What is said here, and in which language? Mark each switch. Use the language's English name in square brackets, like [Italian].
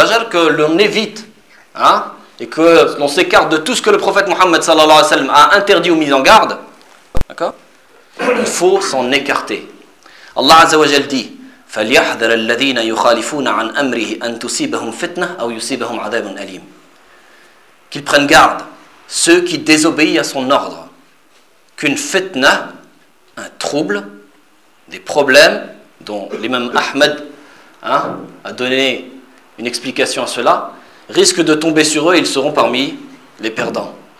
[French] que l'on évite, hein, et que l'on s'écarte de tout ce que le prophète Mohammed sallallahu alayhi wa sallam a interdit ou mis en garde, d'accord, il faut s'en écarter. [Arabic] Allah azza wa jalla dit: فَلْيَحْذَرَ الَّذِينَ يُخَالِفُونَ عَنْ أَمْرِهِ أَنْ تُصِيبَهُمْ فِتْنَةً أَوْ يُصِيبَهُمْ عَذَابٌ أَلِيمٌ. [French] Qu'ils prennent garde, ceux qui désobéissent à son ordre, qu'une fitna, un trouble, des problèmes, dont l'imam Ahmed, hein, a donné une explication à cela, risquent de tomber sur eux et ils seront parmi les perdants.